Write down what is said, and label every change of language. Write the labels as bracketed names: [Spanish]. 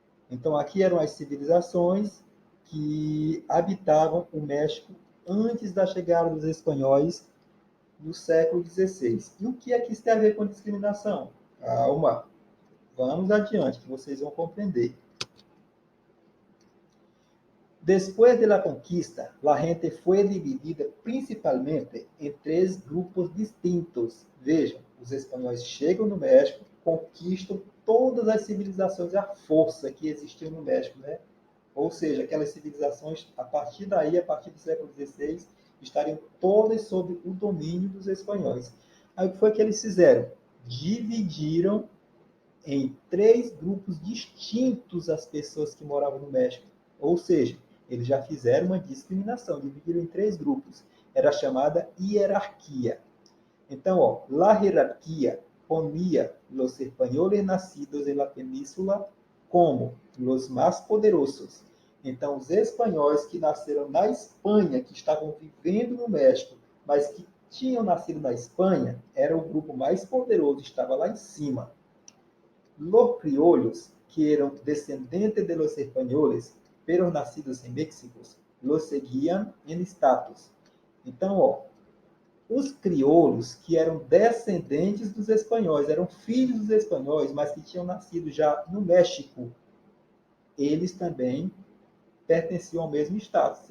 [Portuguese] Então, aqui eram as civilizações que habitavam o México antes da chegada dos espanhóis no século XVI. E o que é que isso tem a ver com discriminação? Calma, vamos adiante, que vocês vão compreender. [Spanish] Después de la conquista, la gente fue dividida principalmente em três grupos distintos. [Portuguese] Vejam, os espanhóis chegam no México, conquistam todas as civilizações à força que existiam no México, né? Ou seja, aquelas civilizações, a partir daí, a partir do século XVI, estariam todas sob o domínio dos espanhóis. Aí o que foi que eles fizeram? Dividiram em três grupos distintos as pessoas que moravam no México. Ou seja, eles já fizeram uma discriminação, dividiram em três grupos. Era chamada hierarquia. Então, ó, [Spanish] la jerarquía ponía los españoles nacidos en la península como los más poderosos. [Portuguese] Então, os espanhóis que nasceram na Espanha, que estavam vivendo no México, mas que tinham nascido na Espanha, era o grupo mais poderoso, estava lá em cima. [Spanish] Los criollos, que eran descendientes de los españoles, pero nacidos en México, los seguían en status. [Portuguese] Então, ó, os crioulos, que eram descendentes dos espanhóis, eram filhos dos espanhóis, mas que tinham nascido já no México, eles também pertenciam ao mesmo status.